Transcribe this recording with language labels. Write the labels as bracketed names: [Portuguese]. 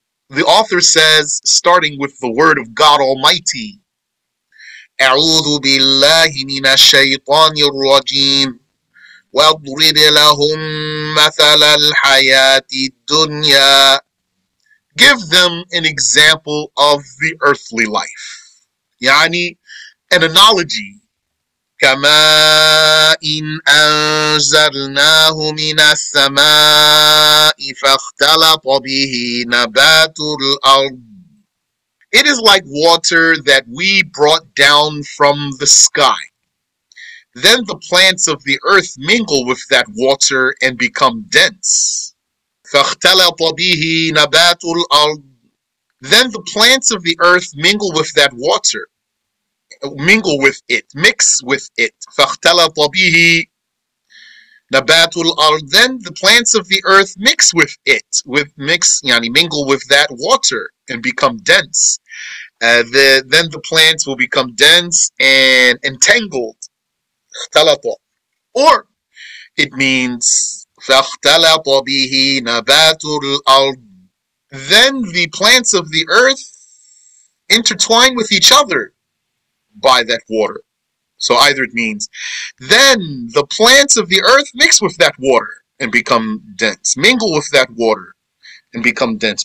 [English] The author says, starting with the word of God Almighty, [Arabic] أعوذ بالله من الشيطان الرجيم واضرب لهم مثل الحياة الدنيا. [English] Give them an example of the earthly life. Yani, an analogy. [Arabic] كماء أنزلناه من السماء فاختلط به نبات الأرض. [English] It is like water that we brought down from the sky. Then the plants of the earth mingle with that water and become dense. [Arabic] فاختلط به نبات الأرض. [English] Then the plants of the earth mingle with that water. Mingle with it, mix with it. [Arabic] فاختلط به نبات الأرض. [English] Then the plants of the earth mix with it, mingle with that water and become dense. Then the plants will become dense and entangled. [Arabic] اختلط. [English] Or it means [Arabic] فاختلط به نبات الأرض. [English] Then the plants of the earth intertwine with each other by that water. So either it means then the plants of the earth mix with that water and become dense, mingle with that water and become dense.